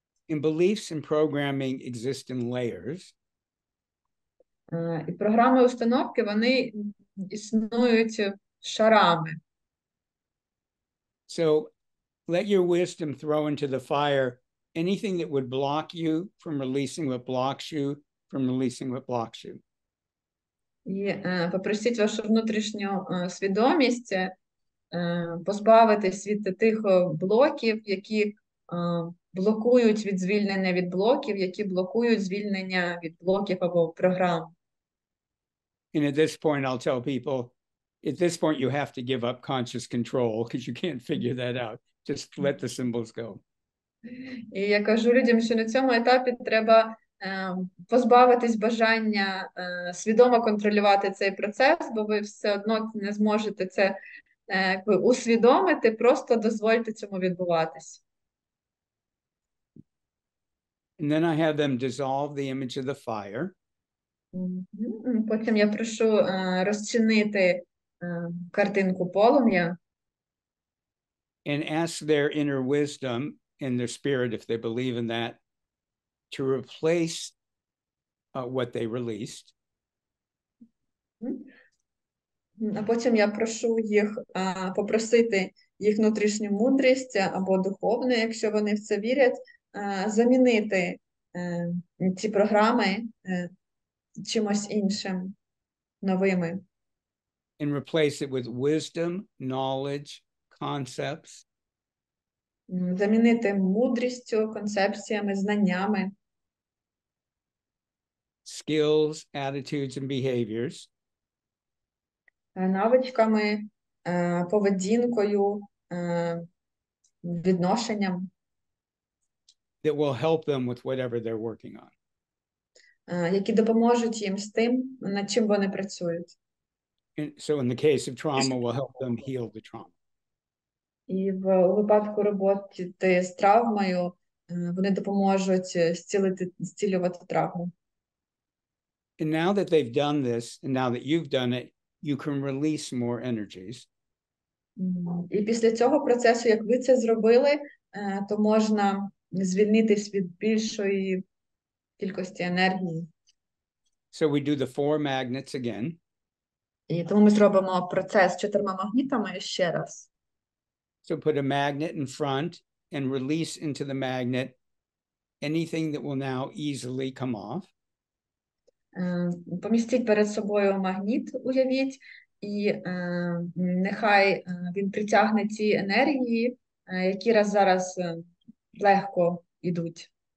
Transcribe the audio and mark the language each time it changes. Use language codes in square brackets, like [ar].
[en] And beliefs and programming exist in layers. [uk] І програми установки, вони існують шарами. [en] So let your wisdom throw into the fire anything that would block you from releasing what blocks you from releasing what blocks you. [uk] І попросіть вашу внутрішню свідомість позбавитись від тих блоків, які блокують від звільнення від блоків, які блокують звільнення від блоків або програм. [en] And at this point, I'll tell people, at this point, you have to give up conscious control because you can't figure that out. Just let the symbols go. [uk] І я кажу людям, що на цьому етапі треба позбавитись бажання свідомо контролювати цей процес, бо ви все одно не зможете це усвідомити, просто дозвольте цьому відбуватись. [en] And then I have them dissolve the image of the fire. [uk] Потім я прошу розчинити картинку полум'я. [en] And ask their inner wisdom and their spirit, if they believe in that, to replace what they released. [uk] А потім я прошу їх попросити їх внутрішню мудрість або духовну, якщо вони в це вірять, замінити ці програми чимось іншим, новими. [en] And replace it with wisdom, knowledge, concepts. [uk] Замінити мудрістю, концепціями, знаннями. [en] Skills, attitudes, and behaviors. [uk] Навичками, поведінкою, відношенням. [en] That will help them with whatever they're working on. [uk] Які допоможуть їм з тим, над чим вони працюють. [en] And so in the case of trauma, will help them heal the trauma. [uk] І в випадку роботи з травмою вони допоможуть зцілювати травму. [en] And now that they've done this, and now that you've done it, you can release more energies. [uk] І після цього процесу, як ви це зробили, то можна звільнитись від більшої кількості енергії. [en] So we do the 4 magnets again. [uk] І тому ми зробимо процес з 4 магнітами ще раз. [en] So put a magnet in front and release into the magnet anything that will now easily come off. [uk] Помістіть перед собою магніт, уявіть, і нехай він притягне ті енергії, які зараз легко йдуть.